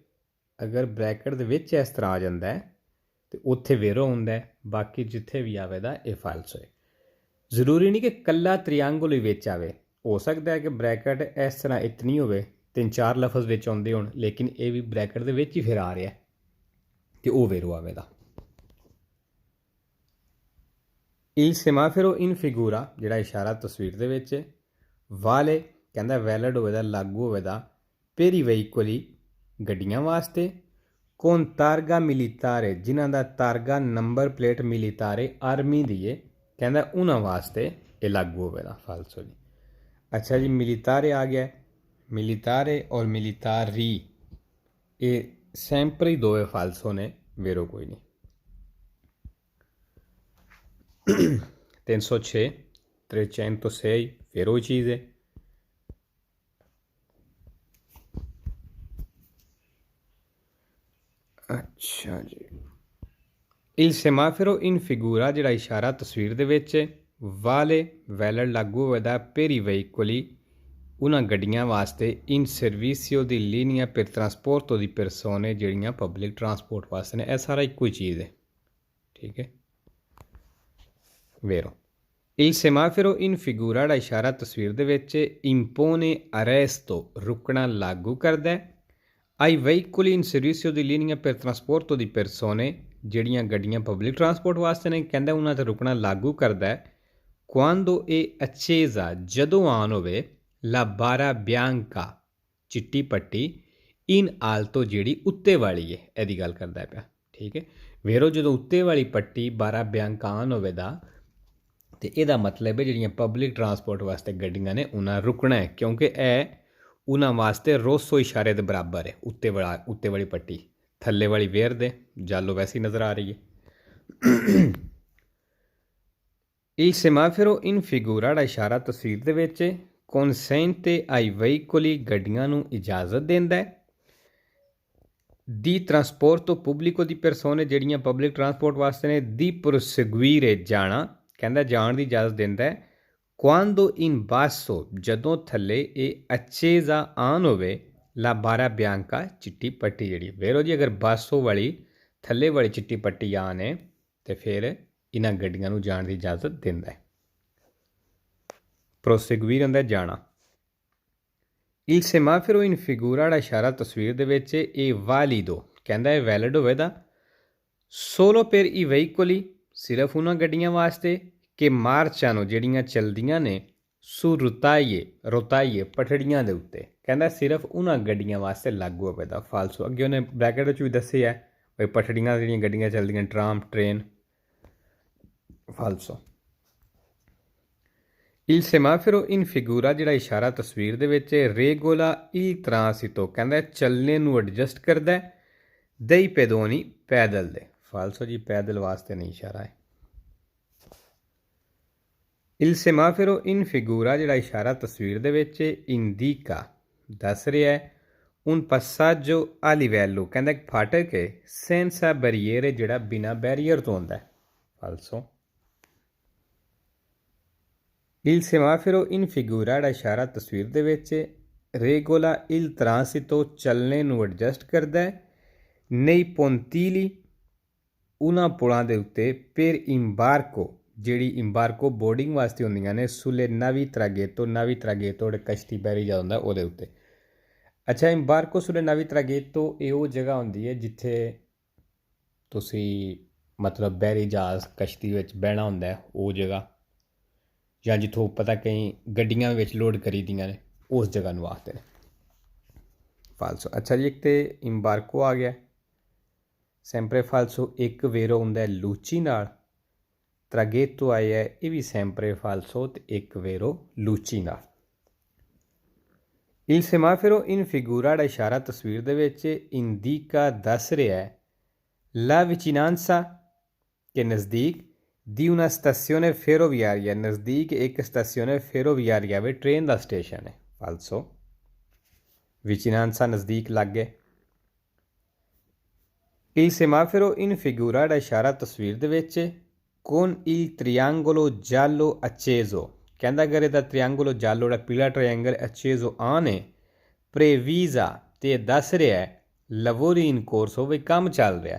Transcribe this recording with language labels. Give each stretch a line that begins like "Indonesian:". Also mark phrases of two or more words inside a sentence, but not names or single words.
Punjabi: ਅਗਰ ਬ੍ਰੈਕਟ ਦੇ ਵਿੱਚ ਇਸ ਤਰ੍ਹਾਂ ਆ ਜਾਂਦਾ ਹੈ ਤੇ ਉੱਥੇ ਵੇਰੋ ਹੁੰਦਾ, ਬਾਕੀ ਜਿੱਥੇ ਵੀ ਆਵੇਗਾ ਇਹ ਫਾਲਸੋ ਹੈ। ਜ਼ਰੂਰੀ ਨਹੀਂ ਕਿ ਕੱਲਾ ਤ੍ਰਿਆਂਗਲ ਹੀ ਵਿੱਚ ਆਵੇ, ਹੋ ਸਕਦਾ ਹੈ ਕਿ ਬ੍ਰੈਕਟ ਇਸ ਤਰ੍ਹਾਂ ਇਤਨੀ ਹੋਵੇ 3-4 ਲਫ਼ਜ਼ ਵਿੱਚ ਆਉਂਦੇ ਹੋਣ, ਲੇਕਿਨ ਇਹ ਵੀ ਬ੍ਰੈਕਟ ਦੇ ਵਿੱਚ ਹੀ ਫਿਰ ਆ ਰਿਹਾ ਤੇ ਉਹ ਵੇਰੋ ਆਵੇਗਾ।
Italian: Il semaforo in figura
Punjabi: ਜਿਹੜਾ ਇਸ਼ਾਰਾ ਤਸਵੀਰ ਦੇ ਵਿੱਚ ਵਾਲੇ ਕਹਿੰਦਾ ਵੈਲਿਡ ਹੋਵੇਗਾ ਲਾਗੂ ਹੋਵੇਗਾ
Italian: per i veicoli
Punjabi: ਗੱਡੀਆਂ ਵਾਸਤੇ
Italian: con targa militare
Punjabi: ਜਿਨ੍ਹਾਂ ਦਾ ਤਾਰਗਾ ਨੰਬਰ ਪਲੇਟ ਮਿਲੀਤਾਰੇ ਆਰਮੀ ਦੀ ਹੈ ਕਹਿੰਦਾ ਉਹਨਾਂ ਵਾਸਤੇ ਇਹ ਲਾਗੂ ਹੋਵੇਗਾ ਫਾਲਸੋ ਜੀ। ਅੱਛਾ ਜੀ ਮਿਲੀਤਾਰੇ ਆ ਗਿਆ, ਮਿਲੀਤਾਰੇ ਔਰ ਮਿਲੀਤਾਰੀ ਇਹ ਸੈਂਪਰ ਹੀ ਦੋਵੇਂ ਫਾਲਸੋ ਨੇ, ਵੇਰੋ ਕੋਈ ਨਹੀਂ। 306 306 ਫਿਰ ਉਹ ਚੀਜ਼ ਹੈ। ਅੱਛਾ ਜੀ
Italian: il semaforo in figura
Punjabi: ਜਿਹੜਾ ਇਸ਼ਾਰਾ ਤਸਵੀਰ ਦੇ ਵਿੱਚ ਵਾਲੇ ਵੈਲਿਡ ਲਾਗੂ ਹੋਵੇਗਾ
Italian: per i veicoli
Punjabi: ਉਹਨਾਂ ਗੱਡੀਆਂ ਵਾਸਤੇ
Italian: in servizio di linea per trasporto di persone
Punjabi: ਜਿਹੜੀਆਂ
English: public transport
Punjabi: ਵਾਸਤੇ ਨੇ। ਇਹ ਸਾਰਾ ਇੱਕੋ ਹੀ ਚੀਜ਼ ਹੈ, ਠੀਕ ਹੈ। ਵੇਰੋ
Italian: il semaforo in figura
Punjabi: ਦਾ ਇਸ਼ਾਰਾ ਤਸਵੀਰ ਦੇ ਵਿੱਚ
Italian: impone arresto
Punjabi: ਰੁਕਣਾ ਲਾਗੂ ਕਰਦਾ
Italian: ai veicoli in servizio di linea per trasporto di persone
Punjabi: ਜਿਹੜੀਆਂ ਗੱਡੀਆਂ
English: public transport
Punjabi: ਵਾਸਤੇ ਨੇ ਕਹਿੰਦਾ ਉਹਨਾਂ 'ਤੇ ਰੁਕਣਾ ਲਾਗੂ ਕਰਦਾ
Italian: quando è accesa
Punjabi: ਜਦੋਂ ਆਨ ਹੋਵੇ
Italian: la barra bianca
Punjabi: ਚਿੱਟੀ ਪੱਟੀ
Italian: in alto
Punjabi: ਜਿਹੜੀ ਉੱਤੇ ਵਾਲੀ ਹੈ ਇਹਦੀ ਗੱਲ ਕਰਦਾ ਪਿਆ, ਠੀਕ ਹੈ। ਵੇਰੋ ਜਦੋਂ ਉੱਤੇ ਵਾਲੀ ਪੱਟੀ
Italian: barra bianca
Punjabi: ਆਨ ਹੋਵੇਗਾ ਤੇ ਇਹਦਾ ਮਤਲਬ ਹੈ ਜਿਹੜੀਆਂ
English: public transport
Punjabi: ਵਾਸਤੇ ਗੱਡੀਆਂ ਨੇ ਉਹਨਾਂ ਰੁਕਣਾ ਹੈ, ਕਿਉਂਕਿ ਇਹ ਉਹਨਾਂ ਵਾਸਤੇ ਰੋਸੋ ਇਸ਼ਾਰੇ ਦੇ ਬਰਾਬਰ ਹੈ। ਉੱਤੇ ਵਾਲੀ ਪੱਟੀ ਥੱਲੇ ਵਾਲੀ ਵੇਰ ਦੇ ਜਾਲੋ ਵੈਸੀ ਨਜ਼ਰ ਆ ਰਹੀ ਹੈ।
Italian: il semaforo in figura
Punjabi: ਦਾ ਇਸ਼ਾਰਾ ਤਸਵੀਰ ਦੇ ਵਿੱਚ
Italian: consente ai veicoli
Punjabi: ਗੱਡੀਆਂ ਨੂੰ ਇਜਾਜ਼ਤ ਦਿੰਦਾ ਹੈ di
Italian: trasporto pubblico di persone
Punjabi: ਜਿਹੜੀਆਂ
English: public transport
Punjabi: ਵਾਸਤੇ ਨੇ
Italian: di proseguire
Punjabi: ਜਾਣਾ ਕਹਿੰਦਾ ਜਾਣ ਦੀ ਇਜਾਜ਼ਤ ਦਿੰਦਾ ਹੈ
Italian: quando in basso
Punjabi: ਜਦੋਂ ਥੱਲੇ ਇਹ accesa ਆਨ ਹੋਵੇ
Italian: la barra bianca
Punjabi: ਚਿੱਟੀ ਪੱਟੀ ਜਿਹੜੀ ਵੇਰੋ ਜੀ ਅਗਰ ਬਾਸੋ ਵਾਲੀ ਥੱਲੇ ਵਾਲੀ ਚਿੱਟੀ ਪੱਟੀ ਆਨ ਹੈ ਤੇ ਫਿਰ ਇਹਨਾਂ ਗੱਡੀਆਂ ਨੂੰ ਜਾਣ ਦੀ ਇਜਾਜ਼ਤ ਦਿੰਦਾ ਹੈ। ਪ੍ਰੋਸੈਗੁਇਰ ਹੁੰਦਾ ਜਾਣਾ।
Italian: il semaforo in figura
Punjabi: ਦਾ ਇਸ਼ਾਰਾ ਤਸਵੀਰ ਦੇ ਵਿੱਚ ਇਹ ਵਾਲੀਦੋ ਕਹਿੰਦਾ ਇਹ ਵੈਲਿਡ ਹੋਵੇਗਾ
Italian: solo per i veicoli
Punjabi: ਸਿਰਫ ਉਹਨਾਂ ਗੱਡੀਆਂ ਵਾਸਤੇ ਕਿ ਮਾਰਚਾਂ ਜਿਹੜੀਆਂ ਚਲਦੀਆਂ ਨੇ
Italian: su rotaie
Punjabi: ਪਠੜੀਆਂ ਦੇ ਉੱਤੇ ਕਹਿੰਦਾ ਸਿਰਫ ਉਹਨਾਂ ਗੱਡੀਆਂ ਵਾਸਤੇ ਲਾਗੂ ਹੋਵੇਗਾ ਫਾਲਸੋ। ਅੱਗੇ ਉਹਨੇ ਬ੍ਰੈਕਟ ਵਿੱਚ ਵੀ ਦੱਸਿਆ ਬਈ ਪਠੜੀਆਂ ਜਿਹੜੀਆਂ ਗੱਡੀਆਂ ਚੱਲਦੀਆਂ
English: tram train
Punjabi: ਫਾਲਸੋ।
Italian: il semaforo in figura
Punjabi: ਜਿਹੜਾ ਇਸ਼ਾਰਾ ਤਸਵੀਰ ਦੇ ਵਿੱਚ
Italian: regola il transito
Punjabi: ਕਹਿੰਦਾ ਚੱਲਣੇ ਨੂੰ ਐਡਜਸਟ ਕਰਦਾ
Italian: dei pedoni
Punjabi: ਪੈਦਲ ਦੇ ਫਾਲਸੋ ਜੀ ਪੈਦਲ ਵਾਸਤੇ ਨਹੀਂ ਇਸ਼ਾਰਾ ਹੈ।
Italian: il semaforo in figura
Punjabi: ਜਿਹੜਾ ਇਸ਼ਾਰਾ ਤਸਵੀਰ ਦੇ ਵਿੱਚ indica ਦੱਸ ਰਿਹਾ ਹੈ
Italian: un passaggio a livello
Punjabi: ਕਹਿੰਦਾ ਇੱਕ ਫਾਟਕ ਹੈ
Italian: senza barriere
Punjabi: ਜਿਹੜਾ ਬਿਨਾਂ ਬੈਰੀਅਰ ਤੋਂ ਹੁੰਦਾ ਫਾਲਸੋ।
Italian: il semaforo in figura
Punjabi: ਦਾ ਇਸ਼ਾਰਾ ਤਸਵੀਰ ਦੇ ਵਿੱਚ
Italian: regola il transito
Punjabi: ਚੱਲਣੇ ਨੂੰ ਐਡਜਸਟ ਕਰਦਾ ਹੈ
Italian: nei pontili
Punjabi: ਉਹਨਾਂ ਪੁਲਾਂ ਦੇ ਉੱਤੇ
Italian: per imbarco
Punjabi: ਜਿਹੜੀ ਇੰਬਾਰਕੋ ਬੋਰਡਿੰਗ ਵਾਸਤੇ ਹੁੰਦੀਆਂ ਨੇ
Italian: sulle navi traghetto
Punjabi: ਜਿਹੜੇ ਕਸ਼ਤੀ ਬਹਿਰੀ ਜਾ ਹੁੰਦਾ ਉਹਦੇ ਉੱਤੇ। ਅੱਛਾ
Italian: imbarco sulle navi traghetto
Punjabi: ਇਹ ਉਹ ਜਗ੍ਹਾ ਹੁੰਦੀ ਹੈ ਜਿੱਥੇ ਤੁਸੀਂ ਮਤਲਬ ਬਹਿਰੀ ਜਹਾਜ਼ ਕਸ਼ਤੀ ਵਿੱਚ ਬਹਿਣਾ ਹੁੰਦਾ ਉਹ ਜਗ੍ਹਾ, ਜਾਂ ਜਿੱਥੋਂ ਪਤਾ ਕਈ ਗੱਡੀਆਂ ਵਿੱਚ ਲੋਡ ਕਰੀ ਦੀਆਂ ਨੇ ਉਸ ਜਗ੍ਹਾ ਨੂੰ ਆਖਦੇ ਨੇ। ਫਾਲਸੋ। ਅੱਛਾ ਜੀ, ਇੱਕ ਤੇ ਇੰਬਾਰਕੋ ਆ ਗਿਆ।
Italian: sempre falso
Punjabi: ਇੱਕ ਵੇਰੋ ਹੁੰਦਾ ਲੂਚੀ ਨਾਲ। ਟਰਾਗੇਤੋ ਆਇਆ, ਇਹ ਵੀ
Italian: sempre falso
Punjabi: ਤੇ ਇੱਕ ਵੇਰੋ ਲੂਚੀ ਨਾਲ।
Italian: Il semaforo in figura
Punjabi: ਦਾ ਇਸ਼ਾਰਾ ਤਸਵੀਰ ਦੇ ਵਿੱਚ ਇੰਡੀਕਾ ਦੱਸ ਰਿਹਾ ਹੈ
Italian: la vicinanza
Hindi: के नज़दीक
Italian: di una stazione ferroviaria,
Hindi: नज़दीक एक
Italian: stazione ferroviaria
Hindi: वे ट्रेन का स्टेशन है। फालसो।
Italian: vicinanza
Hindi: नज़दीक लग गए।
Italian: il semaforo in figura
Punjabi: ਦਾ ਇਸ਼ਾਰਾ ਤਸਵੀਰ ਦੇ ਵਿੱਚ
Italian: con il triangolo giallo acceso,
Punjabi: ਕਹਿੰਦਾ ਅਗਰ ਇਹਦਾ
Italian: triangolo giallo
Punjabi: ਦਾ ਪੀਲਾ ਟ੍ਰਾਇੰਗਲ acceso ਆਨ ਹੈ previsa ਤੇ ਦੱਸ ਰਿਹਾ ਹੈ
Italian: lavori in corso
Punjabi: ਵੀ ਕੰਮ ਚੱਲ ਰਿਹਾ।